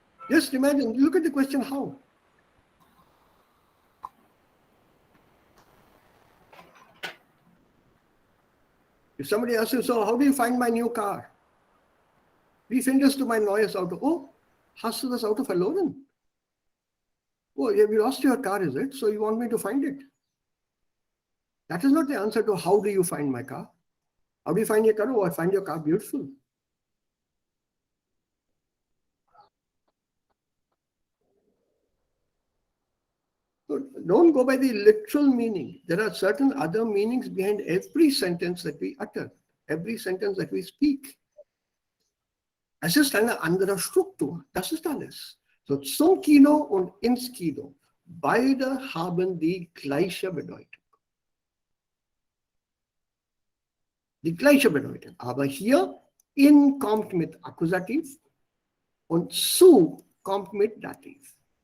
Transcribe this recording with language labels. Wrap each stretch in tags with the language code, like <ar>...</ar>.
<en>Just imagine, look at the question how. If somebody asks you, "So how do you find my new car?"</en> <de>Wie findest du mein neues Auto? "Oh, hast du das Auto verloren?"</de> <en>"Oh, you lost your car, is it? So you want me to find it?" That is not the answer to how do you find my car. How do you find your car? "Oh, I find your car beautiful." So don't go by the literal meaning. There are certain other meanings behind every sentence that we utter, every sentence that we speak.</en> <de>Es ist eine andere Struktur. Das ist alles. So zum Kino und ins Kino. Beide haben die gleiche Bedeutung. Die gleiche Bedeutung. Aber hier in kommt mit Akkusativ und zu kommt mit Dativ.</de>